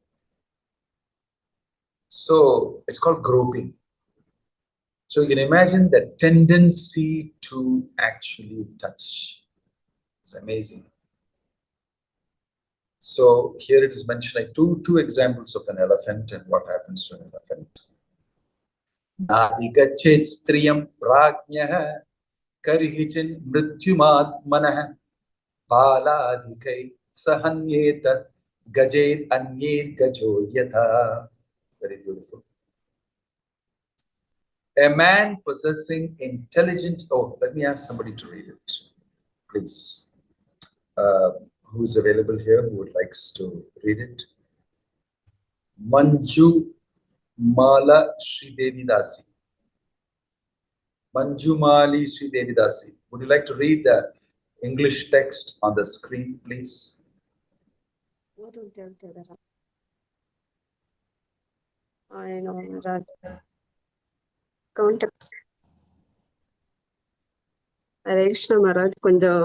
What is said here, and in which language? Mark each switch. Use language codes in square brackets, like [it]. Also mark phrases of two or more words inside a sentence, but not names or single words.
[en] So it's called groping. So you can imagine the tendency to actually touch. It's amazing. So here it is mentioned like two examples of an elephant and what happens to an elephant. [sa] Nadigachet striyam prajnah karihichin mrityumatmanah baladhikai sahanyeta gajet anyet gajo yatha. [en] Very beautiful. A man possessing intelligent... Oh, let me ask somebody to read it, please. Who's available here who would likes to read it? Manju Mala Sri Devi Dasi. Manju Mali Sri Devi Dasi. Would you like to read the English text on the screen, please? I know, Maharaj. Count. Hare Krishna, Maharaj. Kunja.